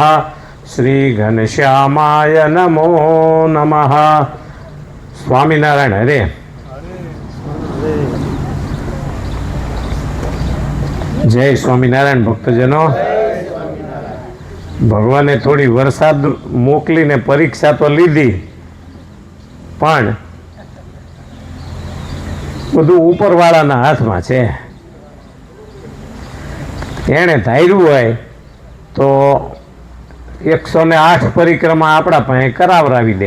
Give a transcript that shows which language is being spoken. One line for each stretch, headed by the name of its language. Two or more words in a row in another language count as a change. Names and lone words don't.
Sanskrit: श्री घनश्यामाय नमो नमः। स्वामीनारायण हरे।
Hindi: जय स्वामीनारायण भक्तजनों।
Gujarati: ભગવાને થોડી વરસાદ મોકલીને પરીક્ષા તો લીધી, પણ બધું ઉપરવાળાના હાથમાં છે। એણે ધાર્યું હોય તો 108 પરિક્રમા આપણા પાસે કરાવરાવી દે।